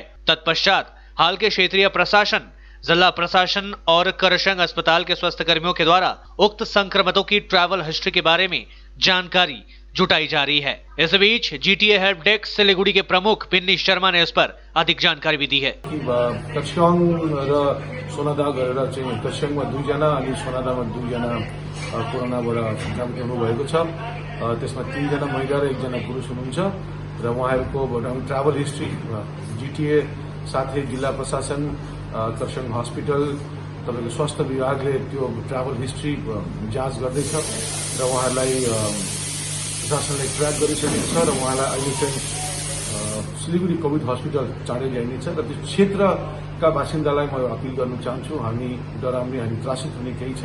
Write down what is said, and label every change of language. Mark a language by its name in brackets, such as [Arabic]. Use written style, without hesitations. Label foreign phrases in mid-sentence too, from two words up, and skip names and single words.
[Hindi] तत्पश्चात हाल के क्षेत्रीय प्रशासन, जिला प्रशासन और करसंग अस्पताल के स्वास्थ्य कर्मियों के द्वारा उक्त संक्रमितों की [English] travel history [Hindi] के बारे में जानकारी जुटाई जा रही है। इस बीच जीटीए हेल्प डेस्क सिलीगुड़ी के प्रमुख पिन्नी शर्मा ने इस पर अधिक जानकारी भी दी है। [Nepali] करसाङ र सोनादा गरेर चाहिँ करसाङमा 2 जना अनि सोनादामा 2 जना कोरोनाबाट संक्रमित हुनुभएको छ। त्यसमा 3 जना महिला र 1 जना पुरुष हुनुहुन्छ र उहाँहरूको [English] travel history [Nepali] जीटीए साथै जिल्ला प्रशासन, करसाङ हस्पिटल, तपाईको स्वास्थ्य विभागले त्यो [English] travel history [Nepali] जाँच गर्दैछ र उहाँलाई प्रशासनले ट्र्याक गरिसकेको छ र उहाँलाई अहिले चाहिँ सिलीगुडी [English] COVID hospital [Nepali] चाँडै ल्याइनेछ र त्यो क्षेत्रका बासिन्दालाई म अपिल गर्न चाहन्छु, हामी डराउने, हामी त्रासित हुने केही छैन।